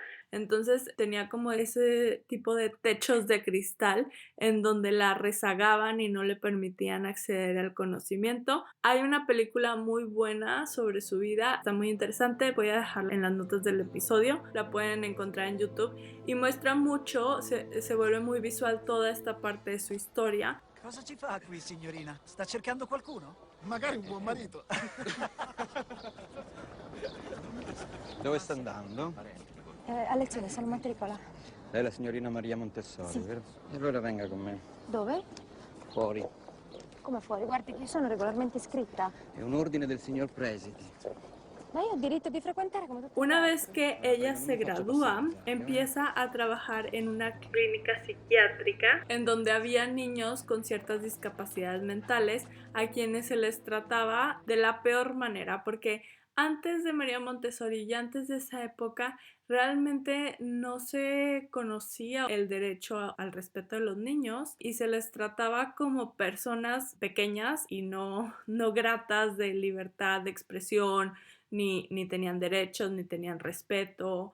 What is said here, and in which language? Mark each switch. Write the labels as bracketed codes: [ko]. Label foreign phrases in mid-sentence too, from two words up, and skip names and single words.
[es] Entonces tenía como ese tipo de techos de cristal en donde la rezagaban y no le permitían acceder al conocimiento. Hay una película muy buena sobre su vida, está muy interesante, voy a dejarla en las notas del episodio, la pueden encontrar en YouTube y muestra mucho, se vuelve muy visual toda esta parte de su historia. [it] Cosa ci fa qui, signorina? Sta cercando qualcuno? Magari un buon marito. Dove sta andando? A lezione, sono matricola. Lei è la signorina Maria Montessori, Sì. vero? E allora venga con me. Dove? Fuori. Come fuori? Guardi che io sono regolarmente iscritta. È un ordine del signor Presidi. Ma io ho diritto di frequentare come tutti gli [es] Una [it] altri. [es] vez que ella se gradúa, empieza a trabajar en una clínica psiquiátrica en donde había niños con ciertas discapacidades mentales a quienes se les trataba de la peor manera, porque antes de María Montessori y antes de esa época realmente no se conocía el derecho al respeto de los niños y se les trataba como personas pequeñas y no gratas de libertad de expresión, ni tenían derechos, ni tenían respeto.